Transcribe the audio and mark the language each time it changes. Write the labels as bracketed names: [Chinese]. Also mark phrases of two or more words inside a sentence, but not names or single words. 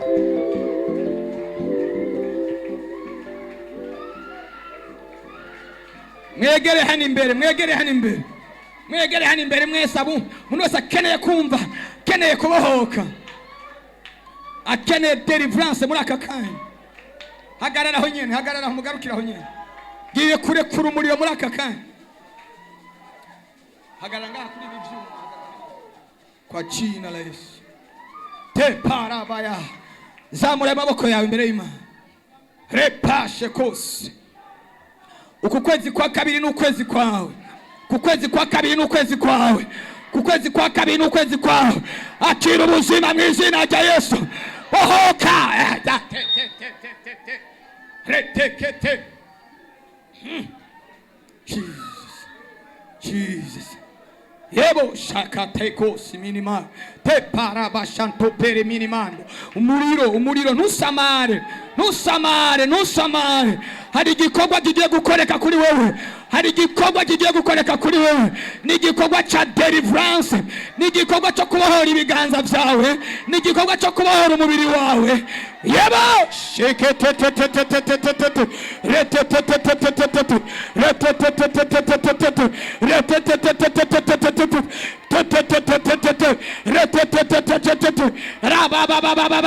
[Rundi] Mwegere hano imbere, mwegere hano imbere, mwegere hano imbere mwese abo umuntu wese akeneye kumva, akeneye kubohoka, akeneye deliverance muri aka kanya. Hagararaho nyene, hagararaho, mugarukiraho nyene. Giye kurekura umuriro muri aka kanya. Hagarara ngaha kuri ibi byuma [Swahili] kwa jina la Yesu. Te parabaya. [Rundi] Zamura amaboko yawe imbere y'Imana. Repashe kose. Uku kwezi kwa kabiri n'ukwezi kwawe. Ku kwezi kwa kabiri n'ukwezi kwawe. Ku kwezi kwa kabiri n'ukwezi kwawe. Akira ubuzima mu izina rya Yesu. Ohoka. Retekete. Jesus. Jesus. Yebo shakateko siminima te parabashanto pere minimando. Umuriro, umuriro, ntusamare, ntusamare, ntusamare. Hari igikorwa kigiye gukoreka kuri wewe, hari igikorwa kigiye gukoreka kuri wewe. Ni igikorwa cha deliverance, ni igikorwa cyo kubohora ibiganza byawe, ni igikorwa cyo kubohora umubiri wawe. Yebo sheketetetetetetetet retetetetetetet retetetetetetet retetetetetetet rabababababa.